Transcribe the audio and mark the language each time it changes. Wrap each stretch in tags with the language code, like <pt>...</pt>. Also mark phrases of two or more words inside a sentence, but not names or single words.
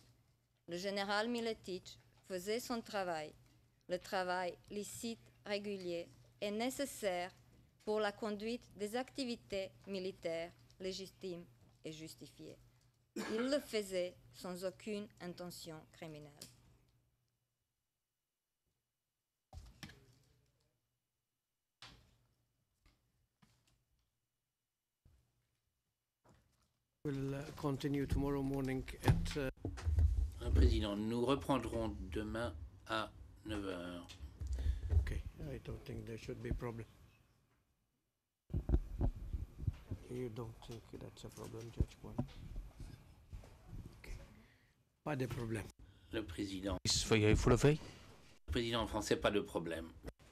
<fr>Le général Miletich faisait son travail. Le travail licite, régulier et nécessaire pour la conduite des activités militaires légitimes et justifiées. Il le faisait sans aucune intention criminelle.</fr> <en>We'll continue tomorrow morning at</en> <fr>Président, nous reprendrons demain à 9 h.</fr> <en>okay, I don't think there should be a problem. You don't think that's a problem, Judge Kwan?</en> <fr>Okay. Pas de problème. Le président. Is voor jij voor de V? Président français, pas de problème.</fr>